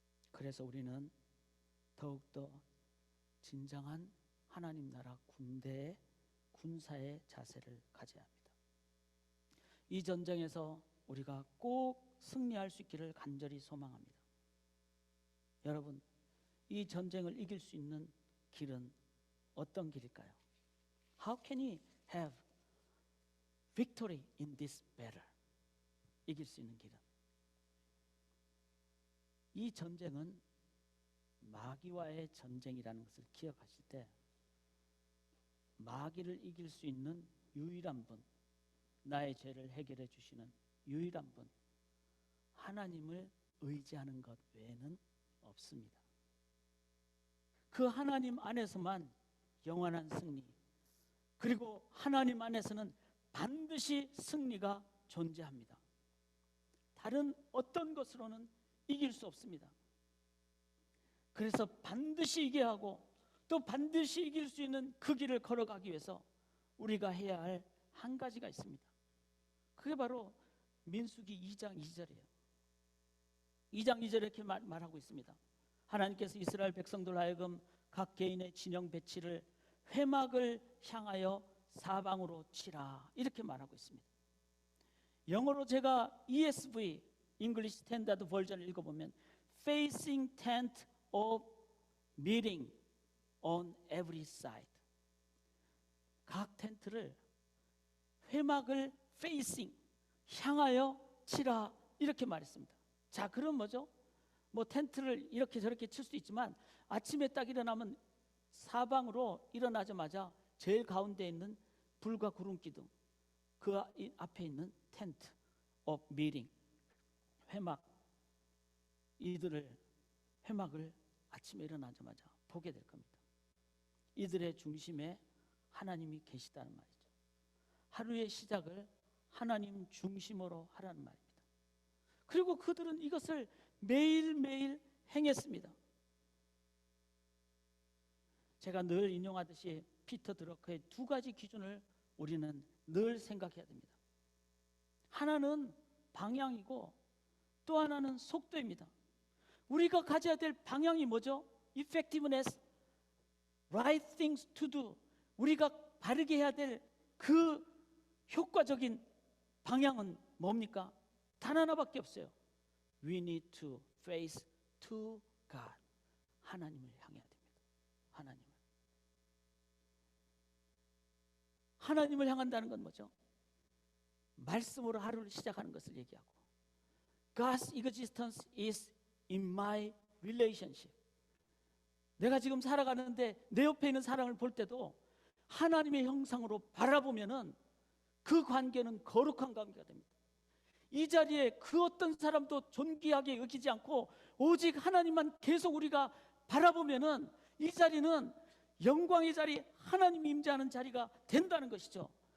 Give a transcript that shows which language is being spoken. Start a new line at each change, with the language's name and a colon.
Korean: 그래서 우리는 더욱더 진정한 하나님 나라 군대의 군사의 자세를 가져야 합니다. 이 전쟁에서 우리가 꼭 승리할 수 있기를 간절히 소망합니다. 여러분, 이 전쟁을 이길 수 있는 길은 어떤 길일까요?
English: How can we have victory in this battle?
Korean: 이길 수 있는 길은, 이 전쟁은 마귀와의 전쟁이라는 것을 기억하실 때, 마귀를 이길 수 있는 유일한 분, 나의 죄를 해결해 주시는 유일한 분, 하나님을 의지하는 것 외에는 없습니다. 그 하나님 안에서만 영원한 승리, 그리고 하나님 안에서는 반드시 승리가 존재합니다. 다른 어떤 것으로는 이길 수 없습니다. 그래서 반드시 이겨야 하고 또 반드시 이길 수 있는 그 길을 걸어가기 위해서 우리가 해야 할 한 가지가 있습니다. 그게 바로 민수기 2장 2절이에요. 2장 2절에 이렇게 말하고 있습니다. 하나님께서 이스라엘 백성들 하여금 각 개인의 진영 배치를 회막을 향하여 사방으로 치라, 이렇게 말하고 있습니다. 영어로 제가
English: ESV, English Standard Version을
Korean: 읽어보면
English: Facing tent of meeting on every side.
Korean: 각 텐트를 회막을 facing, 향하여 치라, 이렇게 말했습니다. 자, 그럼 뭐죠? 뭐 텐트를 이렇게 저렇게 칠 수도 있지만 아침에 딱 일어나면 사방으로 일어나자마자 제일 가운데 있는 불과 구름 기둥, 그 앞에 있는 텐트 of meeting, 회막, 이들을 회막을 아침에 일어나자마자 보게 될 겁니다. 이들의 중심에 하나님이 계시다는 말이죠. 하루의 시작을 하나님 중심으로 하라는 말입니다. 그리고 그들은 이것을 매일매일 행했습니다. 제가 늘 인용하듯이 피터 드러커의 두 가지 기준을 우리는 늘 생각해야 됩니다. 하나는 방향이고 또 하나는 속도입니다. 우리가 가져야 될 방향이 뭐죠?
English: Effectiveness, right things to do.
Korean: 우리가 바르게 해야 될 그 효과적인 방향은 뭡니까? 단 하나밖에 없어요.
English: We need to face to God.
Korean: 하나님을 향해야 됩니다. 하나님을 향한다는 건 뭐죠? 말씀으로 하루를 시작하는 것을 얘기하고,
English: God's existence is in my relationship.
Korean: 내가 지금 살아가는데 내 옆에 있는 사람을 볼 때도 하나님의 형상으로 바라보면은 그 관계는 거룩한 관계가 됩니다. 이 자리에 그 어떤 사람도 존귀하게 여기지 않고 오직 하나님만 계속 우리가 바라보면은 이 자리는 영광의 자리, 하나님이 임재하는 자리가 된다는 것이죠.